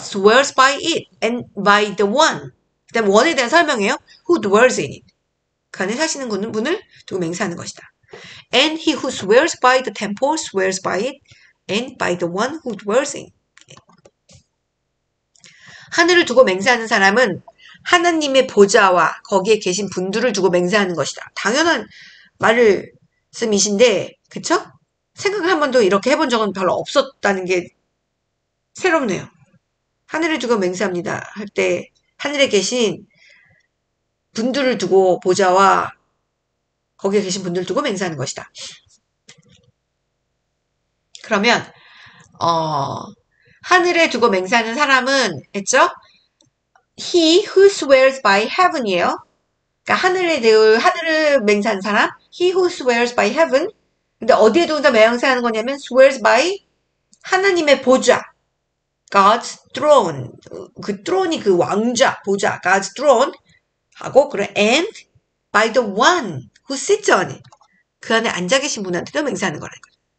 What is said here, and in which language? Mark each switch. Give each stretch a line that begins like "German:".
English: swears by it and by the one.
Korean: 그 다음 one에 대한 설명이에요.
English: who dwells in it.
Korean: 그 안에 사시는 분을 두고 맹세하는 것이다.
English: And he who swears by the temple swears by it and by the one who dwells in it.
Korean: 하늘을 두고 맹세하는 사람은 하나님의 보좌와 거기에 계신 분들을 두고 맹세하는 것이다. 당연한 말씀이신데 그쵸? 생각을 한 번도 이렇게 해본 적은 별로 없었다는 게 새롭네요. 하늘을 두고 맹세합니다 할 때 하늘에 계신 분들을 두고 보좌와 거기에 계신 분들을 두고 맹세하는 것이다. 그러면 하늘에 두고 맹세하는 사람은 했죠?
English: He who swears by heaven이에요.
Korean: 그러니까 하늘을 맹세하는 사람
English: He who swears by heaven.
Korean: 근데 어디에 두고 맹세하는 거냐면
English: swears by
Korean: 하나님의 보좌
English: God's throne. 그 throne이
Korean: 그 왕좌, 보좌
English: God's throne
Korean: 하고 그리고
English: and by the one who sits on it.
Korean: 그 안에 앉아 계신 분한테도 맹세하는 거라는 거죠.